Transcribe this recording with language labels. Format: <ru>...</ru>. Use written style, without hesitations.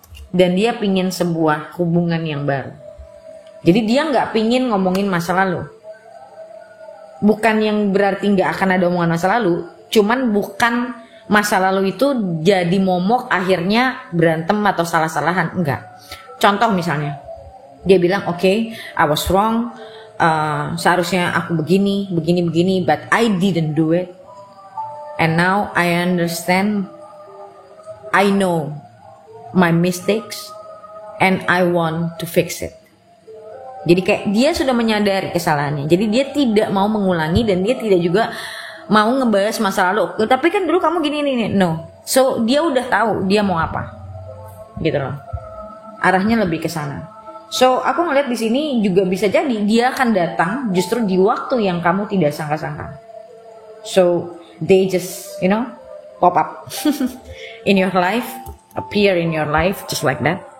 <id>Dan dia pingin sebuah hubungan yang baru. Jadi dia nggak pingin ngomongin masa lalu. Bukan yang berarti nggak akan ada omongan masa lalu, cuman bukan masa lalu itu jadi momok akhirnya berantem atau salah-salahan, enggak. Contoh misalnya, dia bilang okay,</id> <en>I was wrong,</en> <id>seharusnya aku begini,</id> <en>but I didn't do it. And now I understand, I know my mistakes, and I want to fix it.</en> <id>Jadi kayak dia sudah menyadari kesalahannya. Jadi dia tidak mau mengulangi dan dia tidak juga mau ngebahas masa lalu. Tapi kan dulu kamu gini, no. So dia udah tahu dia mau apa, gitu loh. Arahnya lebih ke sana. So aku ngeliat di sini juga bisa jadi dia akan datang justru di waktu yang kamu tidak sangka-sangka.</id> <en>So they just pop up in your life, appear in your life just like that.</en>